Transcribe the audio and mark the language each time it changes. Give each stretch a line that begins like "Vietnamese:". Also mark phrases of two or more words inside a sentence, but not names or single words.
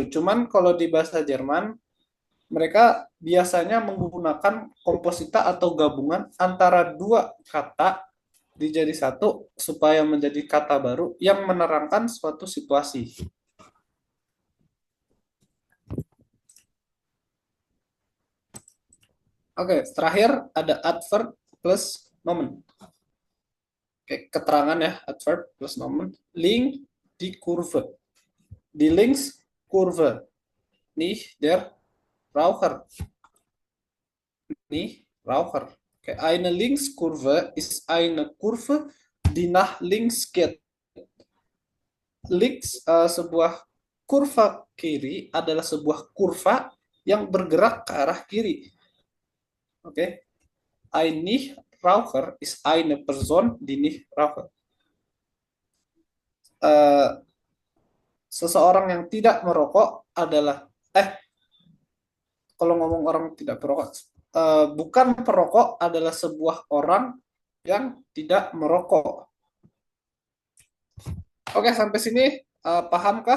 Indonesian: Cuman kalau di bahasa Jerman mereka biasanya menggunakan komposita atau gabungan antara dua kata dijadi satu supaya menjadi kata baru yang menerangkan suatu situasi. Oke, terakhir ada adverb plus nomen. Oke, keterangan ya, adverb plus nomen.
German: Link di kurve. Die Linkskurve. Nicht der Raucher. Nicht Raucher. Okay. Eine Linkskurve ist eine Kurve, die nach links geht. Links,
Indonesian: sebuah kurva kiri adalah sebuah kurva yang bergerak ke arah kiri. Oke. Okay.
German: Ein Nichtraucher ist eine Person, die nicht raucht.
Indonesian: Seseorang yang tidak merokok adalah kalau ngomong orang tidak perokok, bukan perokok adalah sebuah orang yang tidak merokok. Oke, sampai sini pahamkah?